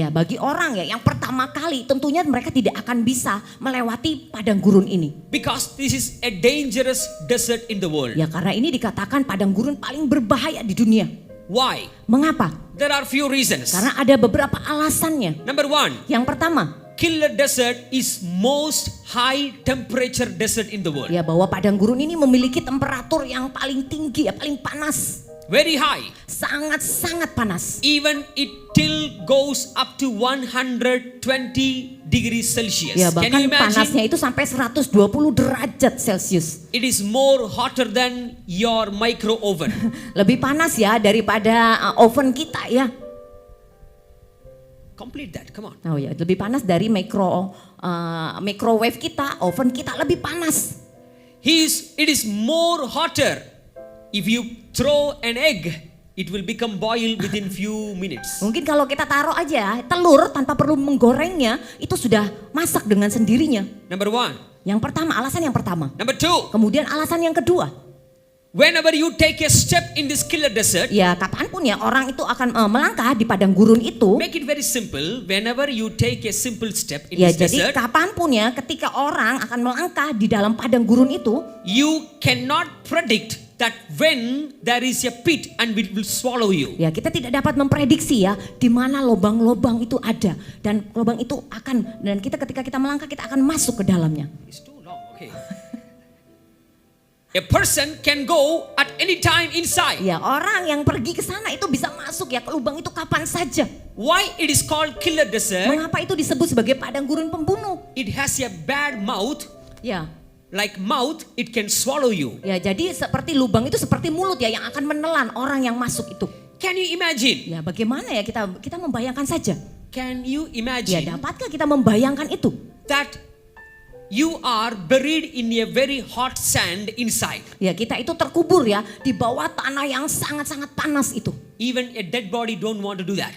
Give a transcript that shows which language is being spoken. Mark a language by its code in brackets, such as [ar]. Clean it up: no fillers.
[id] ya bagi orang ya yang pertama kali tentunya mereka tidak akan bisa melewati padang gurun ini. [en] Because this is a dangerous desert in the world. [id] Ya karena ini dikatakan padang gurun paling berbahaya di dunia. [en] Why? [id] Mengapa? [en] There are few reasons. [id] Karena ada beberapa alasannya. [en] Number one, [id] Yang pertama, [en] killer desert is most high temperature desert in the world. [id] ya bahwa padang gurun ini memiliki temperatur yang paling tinggi ya, paling panas. [en] Very high. [id] Sangat-sangat panas. [en] Even it till goes up to 120 degrees Celsius. [id] Ya [en] Can [id] bahkan [en] you imagine? [id] panasnya itu sampai 120 derajat Celcius. [en] It is more hotter than your micro oven. [id] Lebih panas ya daripada oven kita ya. [en] Complete that, come on. [id] Oh ya, lebih panas dari microwave kita, oven kita lebih panas. [en] It is more hotter. If you throw an egg, it will become boil within few minutes. [id] Mungkin kalau kita taruh aja telur tanpa perlu menggorengnya, itu sudah masak dengan sendirinya. [en] Number one. [id] Yang pertama, alasan yang pertama. [en] Number two, [id] Kemudian alasan yang kedua, [en] whenever you take a step in this killer desert, [id] ya kapanpun ya orang itu akan melangkah di padang gurun itu. [en] make it very simple. Whenever you take a simple step in [id] Ya [en] this [id] jadi [en] desert, [id] kapanpun ya ketika orang akan melangkah di dalam padang gurun itu, [en] you cannot predict that when there is a pit and it will swallow you. [id] ya kita tidak dapat memprediksi ya di mana lubang-lubang itu ada, dan lubang itu ketika kita melangkah kita akan masuk ke dalamnya. [en] It's too long, okay. A person can go at any time inside. [id] Ya orang yang pergi ke sana itu bisa masuk ya ke lubang itu kapan saja. [en] Why it is called killer desert? [id] Mengapa itu disebut sebagai padang gurun pembunuh? [en] It has a bad mouth [id] Ya, [en] like mouth, it can swallow you. [id] Ya, jadi seperti lubang itu seperti mulut ya yang akan menelan orang yang masuk itu. [en] Can you imagine? [id] Ya, bagaimana ya kita membayangkan saja. [en] Can you [id] Ya, [en] imagine [id] dapatkah kita membayangkan itu? [en] that you are buried in a very hot sand inside? [id] Ya, kita itu terkubur ya di bawah tanah yang sangat-sangat panas itu. [en] Even a dead body don't want to do that.